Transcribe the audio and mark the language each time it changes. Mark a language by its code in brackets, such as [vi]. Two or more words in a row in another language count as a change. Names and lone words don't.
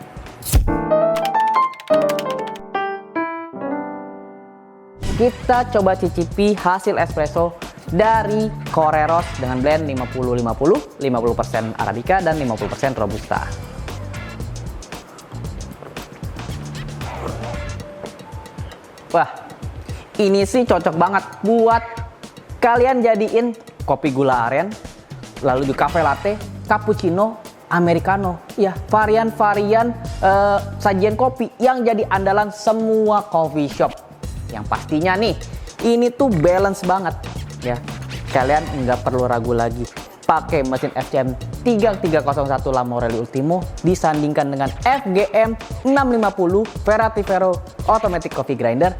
[id] Kita coba cicipi hasil espresso dari Carreras dengan blend 50-50, 50% Arabica dan 50% Robusta. Wah, ini sih cocok banget buat kalian jadiin kopi gula aren, lalu juga cafe latte, cappuccino, americano. Ya, varian-varian sajian kopi yang jadi andalan semua [en] coffee shop. [id] Yang pastinya nih, ini tuh balance banget ya. Kalian nggak perlu ragu lagi pakai mesin FCM 3301 La Morelli Ultimo disandingkan dengan FGM 650 Veratifero Automatic Coffee Grinder.